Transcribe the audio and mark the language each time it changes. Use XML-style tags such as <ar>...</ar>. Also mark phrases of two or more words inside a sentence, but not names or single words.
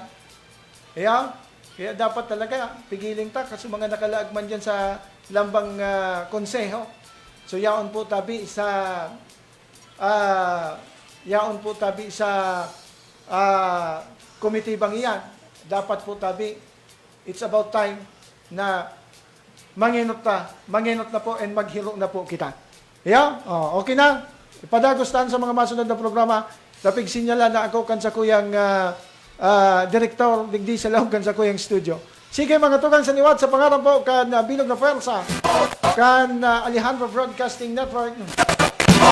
<bik>Kaya dapat talaga pigiling ta kasi mga nakalaag man dyan sa lambang konseho. So yaon po tabi sa komitibang iyan. Dapat po tabi,</bik> <en>it's about time</en> <bik>na manginot na po and maghiro na po kita. Okay na. Ipadagustan sa mga masunod na programa. Tapig sinyala na ako kan sa kuyang direktor digdi sa loob kan sa kuyang studio. Sige mga tugang sa liwat sa pangalan po kan Bilog na Fuerza, kan Alejandro Broadcasting Network.</bik>